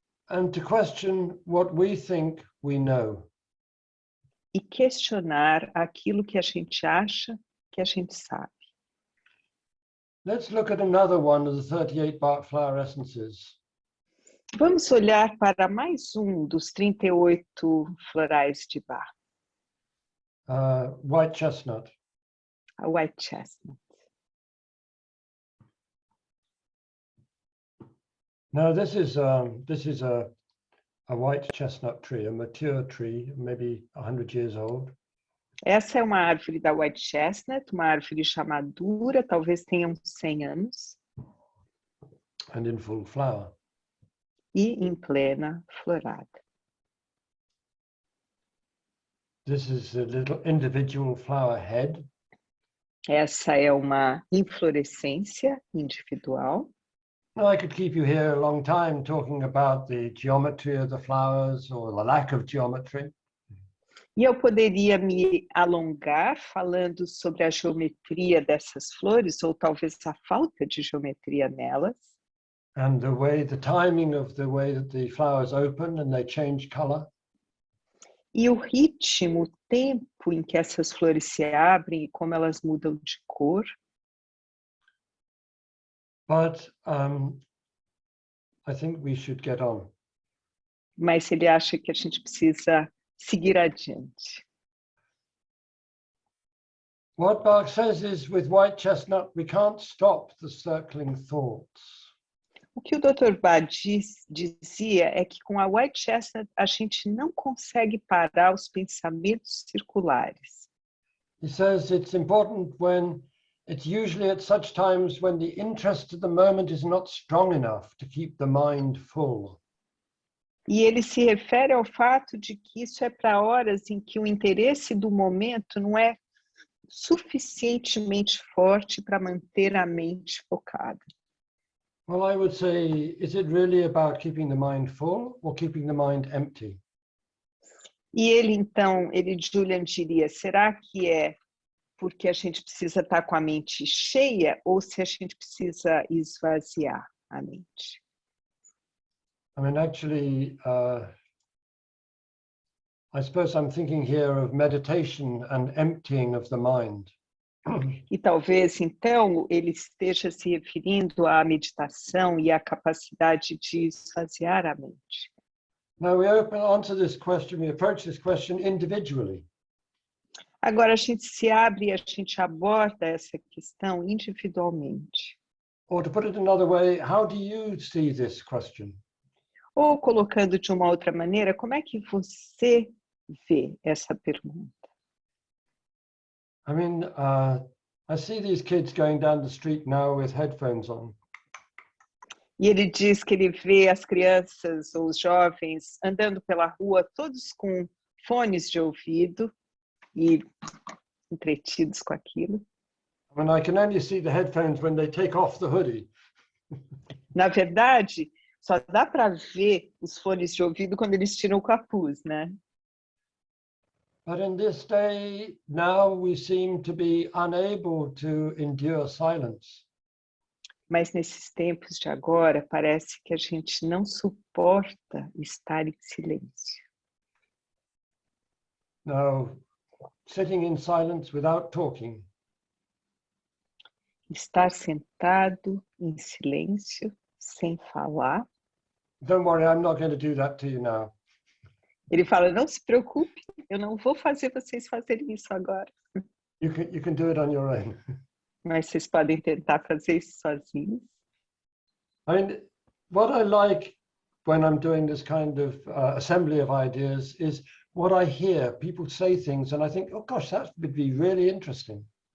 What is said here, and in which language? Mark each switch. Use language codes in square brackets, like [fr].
[en] And to question what we think we know. [pt] E questionar aquilo que a gente acha que a gente sabe. [en] Let's look at another one of the 38 Bach flower essences. [pt] Vamos olhar para mais um dos 38 florais de Bach. [en] White chestnut. [pt] A white chestnut. [en] Now this is a white chestnut tree, a mature tree, maybe 100 years old. [pt] Essa é uma árvore da white chestnut, uma árvore já madura, talvez tenha uns 100 anos. [en] And in full flower. [pt] E em plena florada. [en] This is a little individual flower head. [pt] Essa é uma inflorescência individual. [en] Now, I could keep you here a long time talking about the geometry of the flowers or the lack of geometry. [pt] E eu poderia me alongar falando sobre a geometria dessas flores, ou talvez a falta de geometria nelas. [en] And the timing of the way that the flowers open and they change color. [pt] E o ritmo, o tempo em que essas flores se abrem e como elas mudam de cor. [en] But I think we should get on. [pt] Mas ele acha que a gente precisa seguir adiante. [en] What Bach says is, with white chestnut, we can't stop the circling thoughts. [pt] O que o Dr. Bach dizia é que com a white chestnut a gente não consegue parar os pensamentos circulares. [en] He says it's important when it's usually at such times when the interest of the moment is not strong enough to keep the mind full. [pt] E ele se refere ao fato de que isso é para horas em que o interesse do momento não é suficientemente forte para manter a mente focada. [en] Well, I would say, is it really about keeping the mind full or keeping the mind empty? [pt] E ele, então, Julian diria, será que é porque a gente precisa estar com a mente cheia ou se a gente precisa esvaziar a mente? [en] I mean, actually, I suppose I'm thinking here of meditation and emptying of the mind. [pt] E talvez, então, ele esteja se referindo à meditação e à capacidade de esvaziar a mente. [en] Now we answer this question, we approach this question individually. [pt] Agora a gente se abre e a gente aborda essa questão individualmente. [en] Or to put it another way, how do you see this question? [pt] Ou colocando de uma outra maneira, como é que você vê essa pergunta? [en] I mean, I see these kids going down the street now with headphones on. [pt] E ele diz que ele vê as crianças ou os jovens andando pela rua, todos com fones de ouvido e entretidos com aquilo. [en] I mean, I can only see the headphones when they take off the hoodie. [pt] Na verdade, só dá para ver os fones de ouvido quando eles tiram o capuz, né? [en] But in this day, now we seem to be unable to endure silence. [pt] Mas nesses tempos de agora, parece que a gente não suporta estar em silêncio. [en] Now, sitting in silence without talking. [pt] Estar sentado em silêncio, sem falar. [en] Don't worry, I'm not going to do that to you now. [pt] Ele fala, não se preocupe, eu não vou fazer vocês fazerem isso agora. [en] You can do it on your own. [pt] Mas vocês podem tentar fazer isso sozinhos. [en] I mean, what I like when I'm doing this kind of assembly of ideas is what I hear. People say things and I think, oh gosh, that would be really interesting.